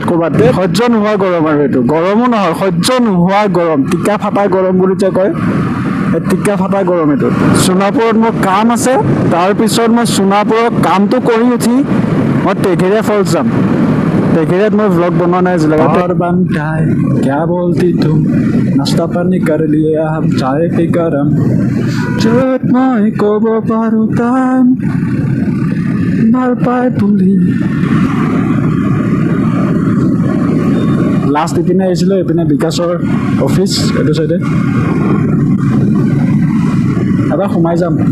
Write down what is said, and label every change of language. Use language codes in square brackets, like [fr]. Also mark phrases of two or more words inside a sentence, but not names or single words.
[as] সহ্য নোহোৱা গৰম, আৰু এইটো গৰমো নহয়, সহ্য নোহোৱা গৰম, টিকা ফাটা গৰম বুলি যে কয়, এই টিকা ফাটা গৰম এইটো। সোণাপুৰত মোৰ কাম আছে, তাৰপিছত মই সোণাপুৰত কামটো কৰি উঠি মই টেঘেৰীয়া ফলছ যাম। টেঘেৰীয়াত মই ভ্লগ বনোৱা নাই আজিলৈকে। [hi] और बनता है क्या बोलती तुम, नाश्ता पानी कर लिया हम चाय पी गरम, [as] য'ত মই ক'ব পাৰোঁ টান ভাল পাই বুলি। লাষ্ট ইপিনে আহিছিলোঁ, এইপিনে বিকাশৰ অফিচ এইটো চাইডে। এবাৰ সোমাই যাম।